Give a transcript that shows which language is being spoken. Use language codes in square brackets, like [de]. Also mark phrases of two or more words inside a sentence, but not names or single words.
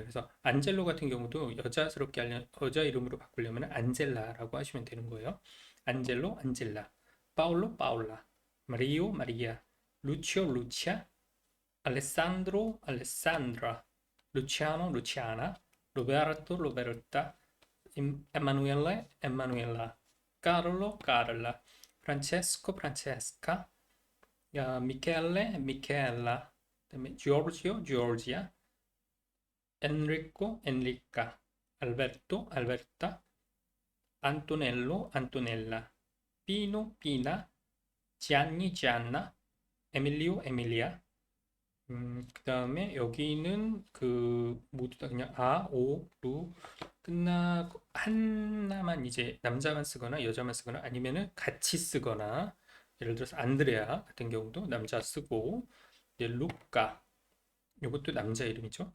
[ko] 그래서 안젤로 같은 경우도 여자 이름으로 바꾸려면 안젤라라고 하시면 되는 거예요. 안젤로, 안젤라, 파울로, 파울라, 마리오, 마리아, 루치오, 루치아, 알레산드로, 알레산드라, 루치아노, 루치아나, 로베르토, 로베르타, Emanuele, Emanuela, Carlo, Carla, Francesco, Francesca, Michele, Michela, 그다음에 Giorgio, Giorgia, Enrico, Enrica, Alberto, Alberta, Antonello, Antonella, Pino, Pina, Gianni, Gianna, Emilio, Emilia. 그 다음에 여기는 그 모두 다 그냥 아, 오, 루 끝나고 하나만 이제 남자만 쓰거나 여자만 쓰거나 아니면은 같이 쓰거나 예를 들어서 안드레아 같은 경우도 남자 쓰고 이제 루카 이것도 남자 이름이죠.